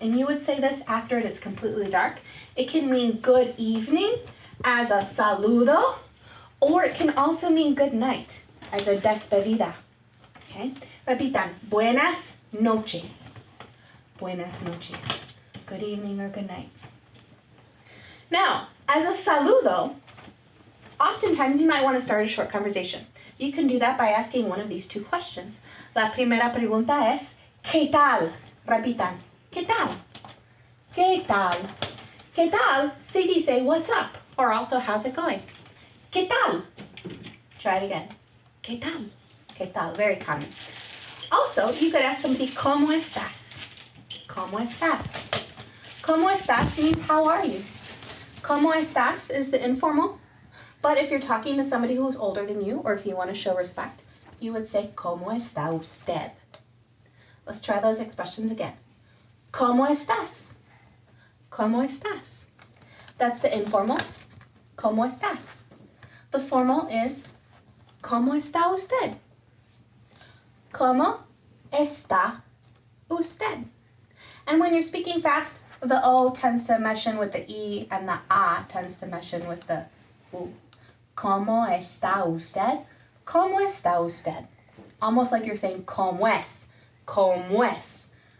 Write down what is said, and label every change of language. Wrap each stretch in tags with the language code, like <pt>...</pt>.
<en>And you would say this after it is completely dark. It can mean good evening as a saludo, or it can also mean good night as a despedida. Okay?</en> <es>Repitan, buenas noches. Buenas noches.</es> <en>Good evening or good night. Now, as a saludo, oftentimes you might want to start a short conversation. You can do that by asking one of these 2 questions.</en> <es>La primera pregunta es, ¿qué tal? Repitan, ¿qué tal? ¿Qué tal? ¿Qué tal? Se dice,</es> <en>what's up? Or also, how's it going?</en> <es>¿Qué tal?</es> <en>Try it again. ¿Qué tal? ¿Qué tal? Very common. Also, you could ask somebody,</en> <es>¿cómo estás? ¿Cómo estás? ¿Cómo estás</es> <en>means how are you? ¿Cómo estás is the informal. But if you're talking to somebody who's older than you, or if you want to show respect, you would say,</en> <es>¿cómo está usted?</es> <en>Let's try those expressions again.</en> <es>¿Cómo estás? ¿Cómo estás?</es> <en>That's the informal.</en> <es>¿Cómo estás?</es> <en>The formal is,</en> <es>¿cómo está usted? ¿Cómo está usted?</es> <en>And when you're speaking fast, the O tends to mesh in with the E, and the A tends to mesh in with the U.</en> <es>¿Cómo está usted? ¿Cómo está usted?</es> <en>Almost like you're saying,</en> <es>¿cómo es? ¿Cómo es?</es>